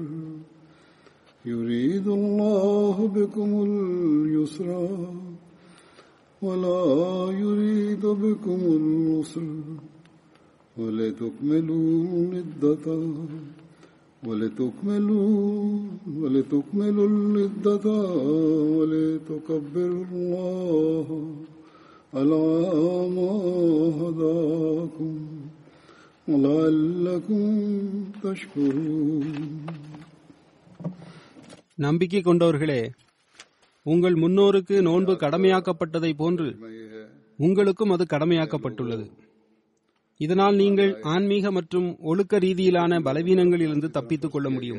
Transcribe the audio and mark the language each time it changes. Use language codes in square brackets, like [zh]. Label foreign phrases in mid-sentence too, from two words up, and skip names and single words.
[ar] يريد الله بكم اليسر ولا يريد بكم العسر ولتكملوا العدة ولتكبروا الله على ما هداكم ولعلكم تشكرون. [ta] நம்பிக்கை கொண்டவர்களே, உங்கள் முன்னோருக்கு நோன்பு கடமையாக்கப்பட்டதை போன்று உங்களுக்கும் அது கடமையாக்கப்பட்டுள்ளது. இதனால் நீங்கள் ஆன்மீக மற்றும் ஒழுக்க ரீதியிலான பலவீனங்களிலிருந்து தப்பித்துக் கொள்ள முடியும்.